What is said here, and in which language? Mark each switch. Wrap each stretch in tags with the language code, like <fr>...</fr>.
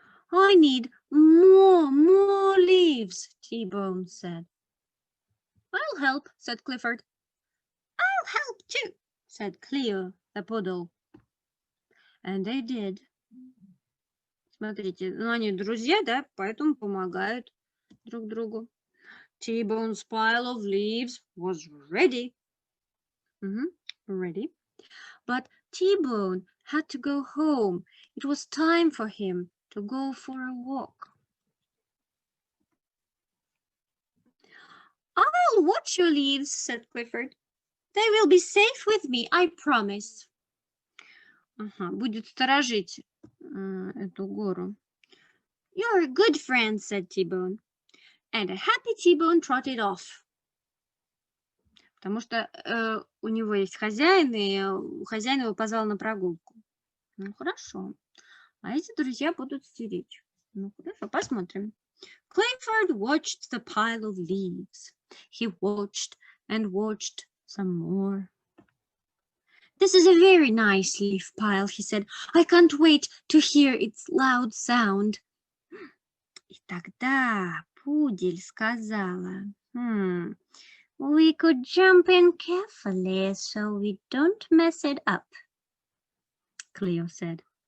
<en>I need more leaves, T-Bone said. I'll help, said Clifford. I'll help too, said Cleo, the poodle. And they did.</en> <ru>Смотрите, ну они друзья, да, поэтому помогают друг другу.</ru> <en>T-Bone's pile of leaves was ready. Ready. But T-Bone had to go home. It was time for him to go for a walk. I'll watch your leaves, said Clifford. They will be safe with me, I promise.</en> <ru>Будет сторожить эту гору.</ru> <en>You're a good friend, said T-Bone. And a happy T-Bone trotted off.</en> <ru>Потому что у него есть хозяин, и хозяин его позвал на прогулку. Ну, хорошо. А эти друзья будут стеречь. Ну, хорошо, посмотрим.</ru> <en>Clifford watched the pile of leaves. He watched and watched some more. This is a very nice leaf pile, he said. I can't wait to hear its loud sound.</en> <ru>И тогда пудель сказала,</ru> <en>we could jump in carefully so we don't mess it up, Cleo said.</en>